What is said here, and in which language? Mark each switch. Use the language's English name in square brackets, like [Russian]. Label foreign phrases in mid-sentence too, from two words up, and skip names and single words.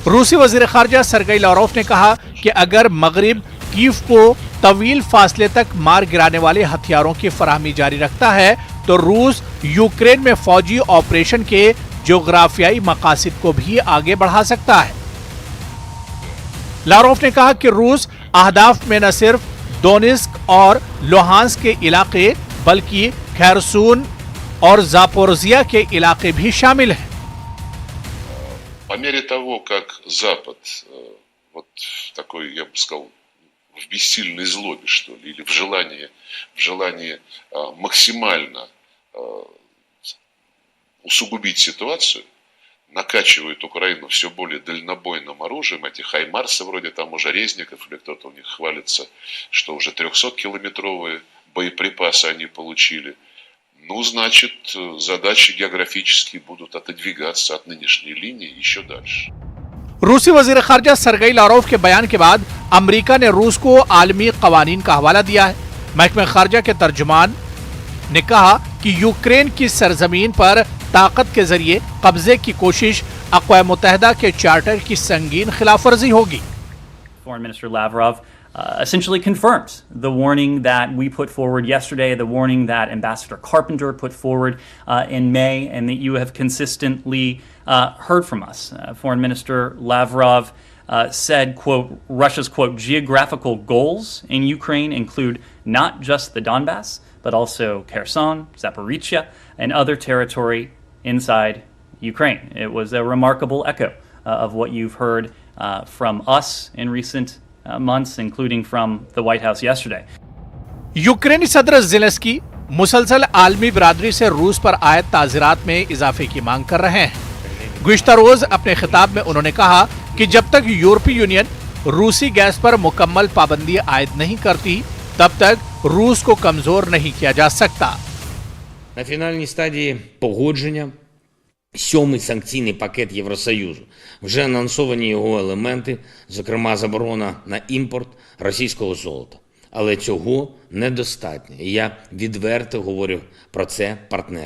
[Urdu] روسی وزیر خارجہ سرگئی لاروف نے کہا کہ اگر مغرب کیف کو طویل فاصلے تک مار گرانے والے ہتھیاروں کی فراہمی جاری رکھتا ہے، تو روس یوکرین میں فوجی آپریشن کے جغرافیائی مقاصد کو بھی آگے بڑھا سکتا ہے. لاروف نے کہا کہ روس اہداف میں نہ صرف ڈونیسک اور لوہانسک کے علاقے، بلکہ خیرسون اور زاپوروزیا کے علاقے بھی شامل ہیں. [Russian] По мере того, как Запад вот такой, я бы сказал, в бессильной злобе, что ли, или в желании максимально усугубить ситуацию, накачивает Украину все более дальнобойным оружием, эти хаймарсы вроде там уже Резников, или кто-то у них хвалится, что уже 300-километровые боеприпасы они получили. Ну, значит, задачи географические будут отодвигаться от нынешней линии еще дальше. [Urdu] روسی وزیر خارجہ سرگئی لاروف کے بیان کے بعد امریکہ نے روس کو عالمی قوانین کا حوالہ دیا ہے. محکمہ خارجہ کے ترجمان نے کہا کہ یوکرین کی سرزمین پر طاقت کے ذریعے قبضے کی کوشش اقوام متحدہ کے چارٹر کی سنگین خلاف ورزی ہوگی. [English] Foreign Minister Lavrov essentially confirms the warning that we put forward yesterday, the warning that Ambassador Carpenter put forward in May, and that you have consistently heard from us. Foreign Minister Lavrov said, quote, Russia's, quote, geographical goals in Ukraine include not just the Donbass, but also Kherson, Zaporizhia, and other territory inside Ukraine. It was a remarkable echo of what you've heard from us in recent months, including from the White House yesterday. [Urdu] یوکرینی صدر زیلنسکی مسلسل عالمی برادری سے روس پر عائد تعزیرات میں اضافے کی مانگ کر رہے ہیں. گزشتہ روز اپنے خطاب میں انہوں نے کہا کہ جب تک یورپی یونین روسی گیس پر مکمل پابندی عائد نہیں کرتی، تب تک روس کو کمزور نہیں کیا جا سکتا. [Ukrainian] На фінальній стадії погодження 7-й санкційний пакет Євросоюзу. Вже анонсовані його елементи, зокрема заборона на імпорт російського золота. Але цього недостатньо. І я відверто говорю про це партнерам.